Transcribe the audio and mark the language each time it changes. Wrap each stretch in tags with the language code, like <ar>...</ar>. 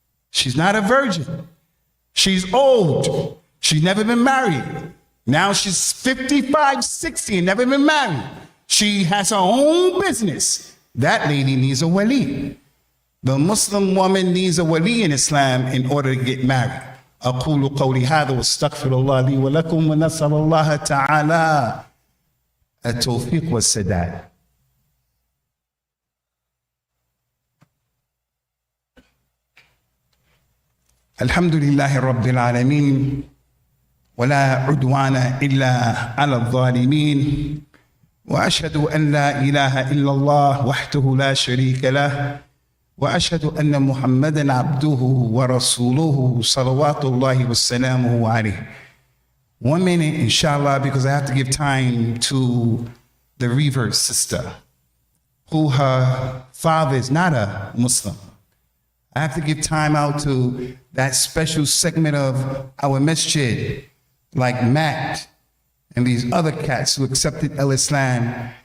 <en>She's not a virgin. She's old. She's never been married. Now she's 55, 60 and never been married. She has her own business. That lady needs a wali. The Muslim woman needs a wali in Islam in order to get married.</en> <ar>أقول قولي هذا واستغفر الله لي ولكم ونسأل الله تعالى التوفيق والسداد. الحمد لله رب العالمين ولا عدوان إلا على الظالمين وأشهد أن لا إله إلا الله وحده لا شريك له وأشهد أن محمدًا عبده ورسوله صلوات الله وسلامه عليه.</ar> <en>1 minute, inshallah, because I have to give time to the reverse sister, who her father is not a Muslim. I have to give time out to that special segment of our masjid, like Matt and these other cats who accepted Islam.</en>